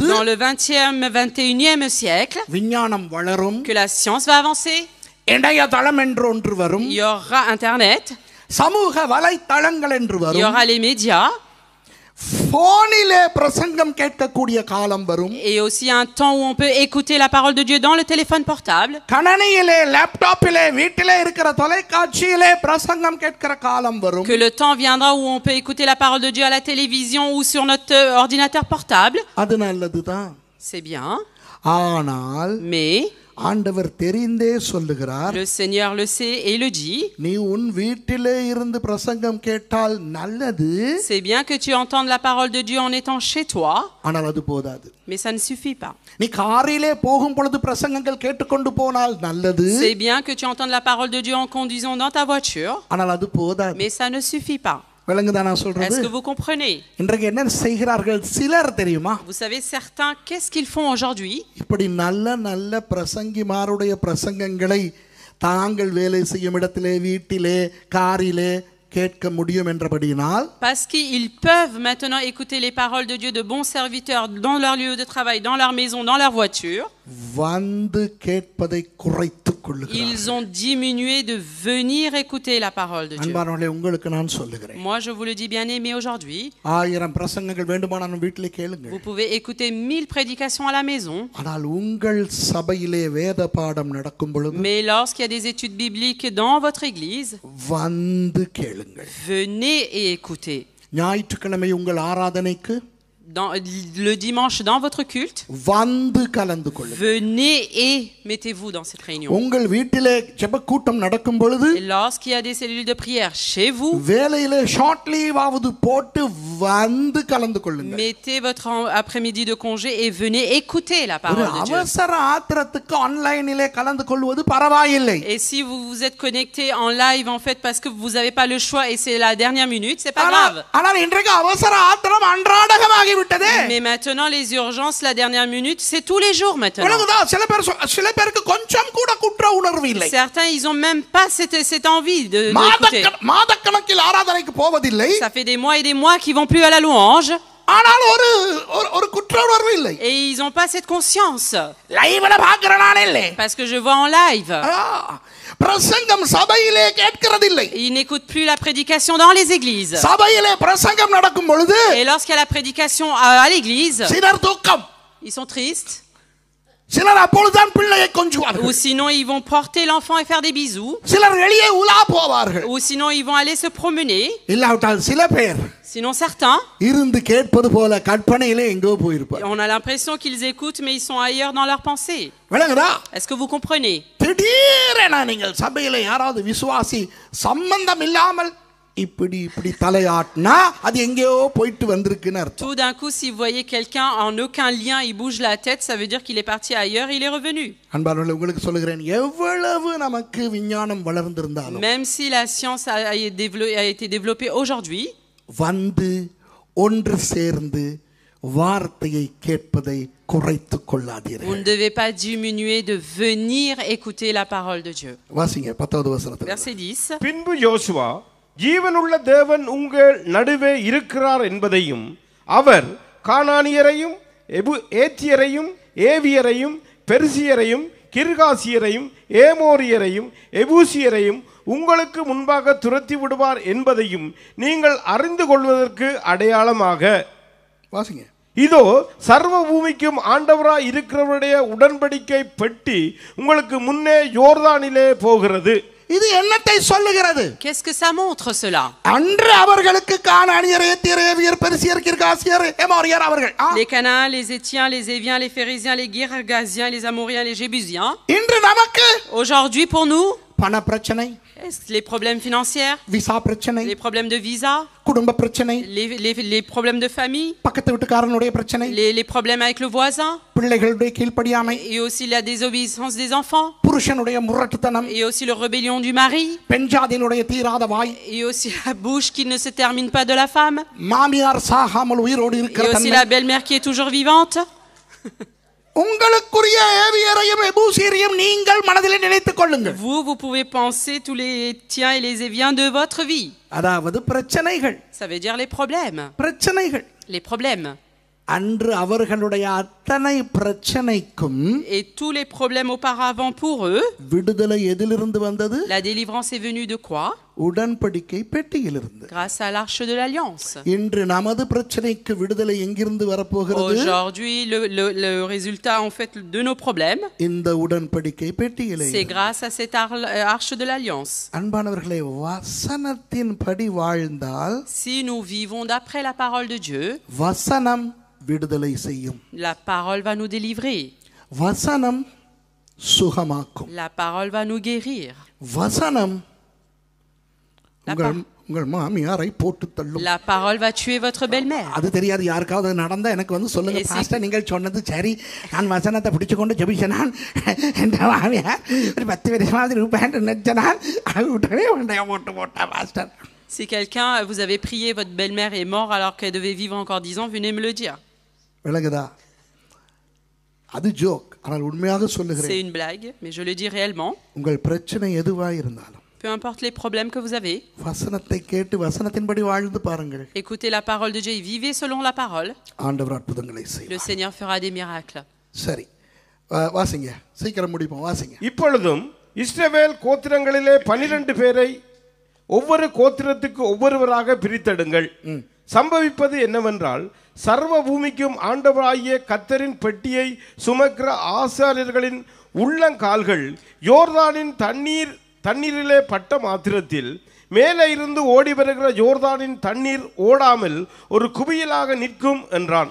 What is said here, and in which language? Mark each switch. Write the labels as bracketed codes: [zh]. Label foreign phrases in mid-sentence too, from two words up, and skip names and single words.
[fr] dans le 20e, 21e siècle, [ta] விஞ்ஞானம் வளரும், [fr] que la science va avancer. [ta] இணையதளம் என்று ஒன்று வரும், [fr] Il y aura Internet, [ta] சமூக வலைத்தளங்கள் என்று [fr] il y [ta] வரும், [fr] aura les médias, [ta] போனிலே பிரசங்கம் கேட்கக்கூடிய காலம் வரும், [fr] et aussi un temps où on peut écouter la parole de Dieu dans le téléphone portable, [ta] கணனியிலே லேப்டாப்பிலே வீட்டிலே இருக்கிற தொலைக்காட்சியிலே பிரசங்கம் கேட்கிற காலம் வரும். [fr] que le temps viendra où on peut écouter la parole de Dieu à la télévision ou sur notre ordinateur portable. [ta] அது நல்லதுதான். [fr] C'est bien, [ta] ஆனால் [fr] mais [ta] ஆண்டவர் தெரிந்தே சொல்லுகிறார், [fr] Le Seigneur le sait et le dit. [ta] நீ உன் வீட்டிலே இருந்து பிரசங்கம் கேட்டால் நல்லது, [fr] C'est bien que tu entendes la parole de Dieu en étant chez toi, [ta] ஆனால் அது போதாது. [fr] mais ça ne suffit pas. [ta] நீ காரிலே போகும் பொழுது பிரசங்கங்கள் கேட்டுக்கொண்டு போனால் நல்லது, [fr] C'est bien que tu entendes la parole de Dieu en conduisant dans ta voiture, [ta] ஆனால் அது போதாது. [fr] mais ça ne suffit pas. [ta] விளங்குதா நான் சொல்றது? [fr] Est-ce que vous comprenez? [ta] இன்றைக்கு என்ன செய்கிறார்கள் சிலர் தெரியுமா? [fr] Vous savez, certains, qu'est-ce qu'ils font aujourd'hui? [ta] இப்படி நல்ல நல்ல பிரசங்கிமாருடைய பிரசங்கங்களை தாங்கள் வேலை செய்யும் இடத்திலே, வீட்டிலே, காரிலே கேட்க முடியும் என்றபடியினால், [fr] Parce qu'ils peuvent maintenant écouter les paroles de Dieu de bons serviteurs dans leur lieu de travail, dans leur maison, dans leur voiture. [ta] வந்து கேட்பதை குறைத்துக் கொள்ளுகிறார்கள். [fr] Ils ont diminué de venir écouter la parole de Dieu. [ta] அன்பானவர்களே, உங்களுக்கு நான் சொல்லுகிறேன், [fr] Moi, je vous le dis bien aimé aujourd'hui, [ta] 1000 பிரசங்கங்கள் வேண்டுமானாலும் வீட்டிலே கேளுங்கள். [fr] vous pouvez écouter 1000 prédications à la maison, [ta] ஆனால் உங்கள் சபையிலே வேத பாடம் நடக்கும் பொழுது [fr] mais lorsqu'il y a des études bibliques dans votre église, [ta] வந்து கேளுங்கள். [fr] venez et écoutez. [ta] ஞாயிற்றுக்கிழமை உங்கள் ஆராதனைக்கு [fr] Dans, le dimanche dans votre culte, [ta] வந்து கலந்து கொள்ளுங்கள். [fr] venez et mettez-vous dans cette réunion. [ta] உங்கள் வீட்டிலே ஜெப கூட்டம் நடக்கும் பொழுது [fr] Et lorsqu'il y a des cellules de prière chez vous, [ta] வேலையிலே [en] short leave [ta] ஆவது போட்டு வந்து கலந்து கொள்ளுங்கள். [fr] mettez votre après-midi de congé et venez écouter la [ta] ஒரு [fr] parole de Dieu. [ta] அவசர ஆத்திரத்துக்கு ஆன்லைனிலே கலந்து கொள்வது பரவாயில்லை. [fr] Et si vous vous êtes connecté en live en fait parce que vous n'avez pas le choix et c'est la dernière minute, c'est pas grave. [ta] ஆனால் இன்றைக்கு அவசர ஆத்திரம் அன்றாடகமாகி விட்டது. [fr] Mais maintenant les urgences, la dernière minute, c'est tous les jours maintenant. [ta] உலகதா சில பேருக்கு கொஞ்சம் கூட குற்ற உணர்வு இல்லை. [fr] Certains, ils ont même pas cette envie de d'écouter. [ta] மாதக்கணக்கில் ஆராதனைக்கு போவதில்லை. [fr] Ça fait des mois qu'ils vont plus à la louange. [ta] ஆனால் ஒரு குற்ற உணர்வு இல்லை. [fr] Et ils ont pas cette conscience. [ta] லைவ்ல பார்க்கறனால இல்லை. [fr] Parce que je vois en live. [ta] பிரசங்கம் சபையிலே கேட்கிறதில்லை. [fr] Ils n'écoutent plus la prédication dans les églises. [ta] சபையிலே பிரசங்கம் நடக்கும் பொழுது [fr] Et lorsqu'il y a la prédication à l'église, [ta] சிலர் தூக்கம், [fr] ils sont tristes. [ta] சிலர் அப்பொழுதுதான் பிள்ளையை கொஞ்சுவார்கள். [fr] Ou sinon ils vont porter l'enfant et faire des bisous. [ta] சிலர் வெளியே உலா போவார்கள். [fr] Ou sinon ils vont aller se promener. [ta] இல்லாவிட்டால் சில பேர் [fr] Sinon certains, [ta] இருந்து கேட்பது போல கற்பனையிலே எங்கோ போயிருப்பார். [fr] on a l'impression qu'ils écoutent mais ils sont ailleurs dans leurs pensées. [ta] விளங்குதா? [fr] Est-ce que vous comprenez? [ta] திடீரென நீங்கள் சபையிலே யாராவது விசுவாசி சம்பந்தம் இல்லாமல் இப்படி தலையாட்டினா அது எங்கேயோ போயிட்டு வந்திருக்குன்னு அர்த்தம். [fr] Tout d'un coup, si vous voyez quelqu'un en aucun lien, il bouge la tête, ça veut dire qu'il est parti ailleurs, il est revenu. [ta] அன்பானவர்களே, உங்களுக்கு சொல்லுகிறேன், எவ்வளவு நமக்கு விஞ்ஞானம் வளர்ந்திருந்தாலும், [fr] Même si la science a été développée aujourd'hui, [ta] வந்து ஒன்று சேர்ந்து வார்த்தையை கேட்பதை குறைத்துக் [fr] vous [ta] கொள்ளாதீர்கள். [fr] ne devez pas diminuer de venir écouter la parole de Dieu. [ta] வாசிங்க 10வது வசனத்தில். [fr] Verset 10. [ta] பின்பு யோசுவா ஜீவனுள்ள தேவன் உங்கள் நடுவே இருக்கிறார் என்பதையும், அவர் கானானியரையும் ஏத்தியரையும் ஏவியரையும் பெர்சியரையும் கிர்காசியரையும் ஏமோரியரையும் எபூசியரையும் உங்களுக்கு முன்பாக துரத்தி விடுவார் என்பதையும் நீங்கள் அறிந்து கொள்வதற்கு அடையாளமாக, வாசிங்க, இதோ சர்வ பூமிக்கும் ஆண்டவராய் இருக்கிறவருடைய உடன்படிக்கை பெட்டி உங்களுக்கு முன்னே யோர்தானிலே போகிறது. இது என்னத்தை சொல்லுகிறது? [fr] Qu'est-ce que ça montre cela? [ta] அன்று அவர்களுக்கு கானானியர், ஏத்தியர், ஏவியர், பெர்சியர், கிர்காசியர், எமோரியர் அவர்கள். [fr] Les Canaans, les Étiens, les Éviens, les Phérésiens, les Girgasiens, les Amoriens, les Jébusiens. [ta] இன்று நமக்கு [fr] Aujourd'hui pour nous, [ta] பண பிரச்சனை, [fr] les problèmes financiers, [ta] விசா பிரச்சனை, [fr] les problèmes de visa, [ta] குடும்ப பிரச்சனை, [fr] les problèmes de famille, [ta] பக்கத்து வீட்டுக்காரனுடைய பிரச்சனை, [fr] les problèmes avec le voisin, [ta] பிள்ளைகளுடைய கீழ்ப்படியாமை, [fr] et aussi la désobéissance des enfants, [ta] புருஷனுடைய முரட்டுத்தனம், [fr] et aussi la rébellion du mari, [ta] பெண்ஜாதியினுடைய தீராத வாய், [fr] et aussi la bouche qui ne se termine pas de la femme, [ta] மாமியார் சாகாமல் உயிரோடு [fr] et [ta] இருக்கிற [fr] aussi la belle-mère qui est toujours vivante. [ta] உங்களுக்குரிய ஏவியரையும் எபூசியரையும் நீங்கள் மனதிலே நினைத்துக் கொள்ளுங்கள். [fr] Vous pouvez penser tous les Étiens et les Éviens de votre vie. [ta] அதாவது பிரச்சனைகள், [fr] Ça veut dire les problèmes. [ta] பிரச்சனைகள். [fr] Les problèmes. [ta] அன்று அவர்களுடைய அத்தனை பிரச்சனைக்கும் [fr] Et tous les problèmes auparavant pour eux, [ta] விடுதலை எதிலிருந்து வந்தது? [fr] la délivrance est venue de quoi? [ta] உடன்படிக்கை பெட்டியிலிருந்து. [fr] Grâce à l'arche de l'alliance. [ta] இன்று நமது பிரச்சனைக்கு விடுதலை எங்கிருந்து வரப்போகிறது? [fr] Aujourd'hui, le résultat en fait de nos problèmes, [ta] இந்த உடன்படிக்கை பெட்டியிலே. [fr] c'est grâce à cette arche de l'alliance. [ta] அன்பானவர்களே, வசனத்தின் படி வாழ்ந்தால் [fr] Si nous vivons d'après la parole de Dieu, [ta] வசனம் விடுதலை செய்யும். [fr] la parole va nous délivrer. [ta] வசனம் சுகமாக்கும். [fr] La parole va nous guérir. [ta] வசனம் [fr] La, [ta] உங்கள் மாமியாரை போட்டு தள்ளும். [fr] la parole va tuer votre belle-mère. [ta] அது தெரியாது யாருக்காவது நடந்தா எனக்கு வந்து சொல்லுங்க பாஸ்டர் நீங்கள் சொன்னது சரி, நான் வசனத்தை பிடிச்சு கொண்டு ஜெபிச்சனான் என் மாமியார் ஒரு 10 வருஷமாவது ரூபாய் நினைச்சனான் உடனே உண்டைய போட்டா பாஸ்டர். [fr] Si quelqu'un, vous avez prié, votre belle-mère est morte alors qu'elle devait vivre encore 10 ans, venez me le dire. [ta] விளங்குதா? அது ஜோக், ஆனால் உண்மையாக [fr] C'est [ta] சொல்லுகிறேன். [fr] une blague, mais je le dis réellement. [ta] உங்கள் பிரச்சனை எதுவாக இருந்தாலும் [fr] Peu importe les problèmes que vous avez, [ta] வசனத்தை கேட்டு வசனத்தின்படி வாழ்ந்து பாருங்கள். [fr] écoutez la parole de Dieu et vivez selon la parole. [ta] ஆண்டவர் அற்புதங்களை [fr] Le [ta] செய்வார். [fr] Seigneur fera des miracles. [ta] சரி, வாசிங்க, சீக்கிரம் முடிப்போம், வாசிங்க. இப்பொழுதும் இஸ்ரவேல் கோத்திரங்களிலே 12 பேரை ஒவ்வொரு கோத்திரத்துக்கு ஒவ்வொருவராக பிரித்தெடுங்கள். சம்பவிப்பது என்னவென்றால், சர்வ பூமிக்கும் ஆண்டவராகிய கர்த்தரின் பெட்டியை சுமக்கிற ஆசாரியர்களின் உள்ளங்கால்கள் யோர்தானின் தண்ணீரிலே பட்ட மாத்திரத்தில் மேலே இருந்து ஓடி வருகிற யோர்தானின் தண்ணீர் ஓடாமல் ஒரு குவியலாக நிற்கும் என்றான்.